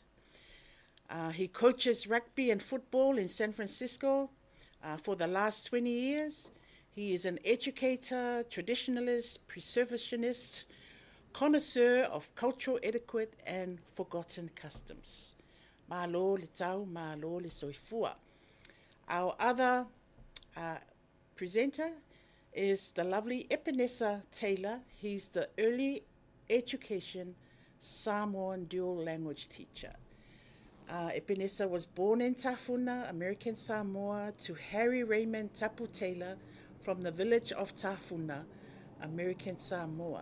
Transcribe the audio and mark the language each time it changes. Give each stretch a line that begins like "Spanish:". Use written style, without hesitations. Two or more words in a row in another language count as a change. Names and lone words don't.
English: He coaches rugby and football in San Francisco for the last 20 years. He is an educator, traditionalist, preservationist, connoisseur of cultural etiquette and forgotten customs.
Samoan: Malo le tau, malo le soifua.
English: Our other presenter is the lovely Epinesa Taylor. He's the early education Samoan dual language teacher. Epenesa was born in Tafuna, American Samoa, to Harry Raymond Tapu Taylor from the village of Tafuna, American Samoa.